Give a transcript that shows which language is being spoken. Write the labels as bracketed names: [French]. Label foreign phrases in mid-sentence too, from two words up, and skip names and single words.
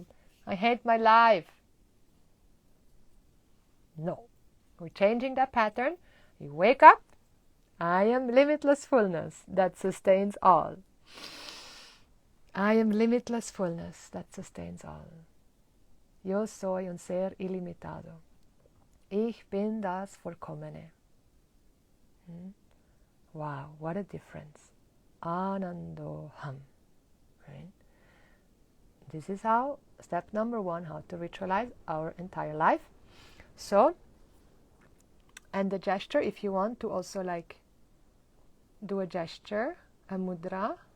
[English] I hate my life. No. We're changing that pattern. You wake up. I am limitless fullness that sustains all. I am limitless fullness that sustains all. [Spanish] Yo soy un ser ilimitado. [German] Ich bin das Vollkommene. [English] Wow, what a difference. [Sanskrit] Ānando'ham. Right? [English] This is how, step number 1, how to ritualize our entire life. So, and the gesture, if you want to also like do a gesture, a mudra.